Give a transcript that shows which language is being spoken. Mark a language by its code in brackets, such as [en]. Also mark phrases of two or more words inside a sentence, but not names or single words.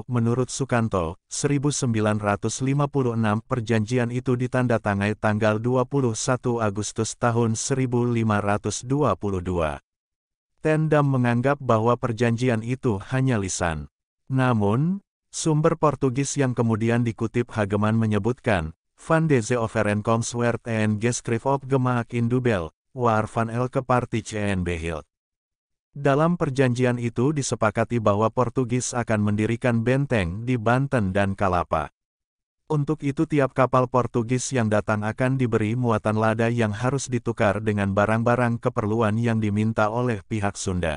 [id] Menurut Sukanto, 1956 perjanjian itu ditandatangani tanggal 21 Agustus tahun 1522. Tendam menganggap bahwa perjanjian itu hanya lisan. Namun, sumber Portugis yang kemudian dikutip Hageman menyebutkan, [nl] Van deze overeenkomst en geschrift op gemaak in Dubel, waar van elke partij en behield. [id] Dalam perjanjian itu disepakati bahwa Portugis akan mendirikan benteng di Banten dan Kalapa. Untuk itu tiap kapal Portugis yang datang akan diberi muatan lada yang harus ditukar dengan barang-barang keperluan yang diminta oleh pihak Sunda.